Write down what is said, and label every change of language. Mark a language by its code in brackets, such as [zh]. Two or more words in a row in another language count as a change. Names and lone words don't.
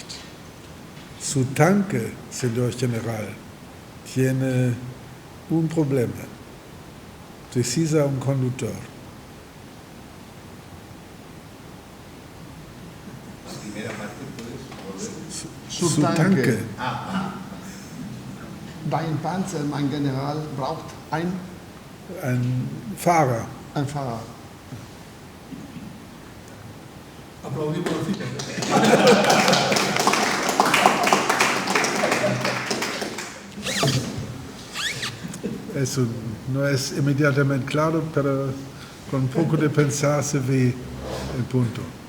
[es] Su tanque, señor general, tiene un problema. Precisa un conductor. Primera parte, ¿puedes volver? Su tanque. [de] Dein Panzer, mein General, braucht ein Fahrer. Fahrer. [es] Aplaudimos la cita. Eso no es inmediatamente claro, pero con un poco de pensar se ve el punto.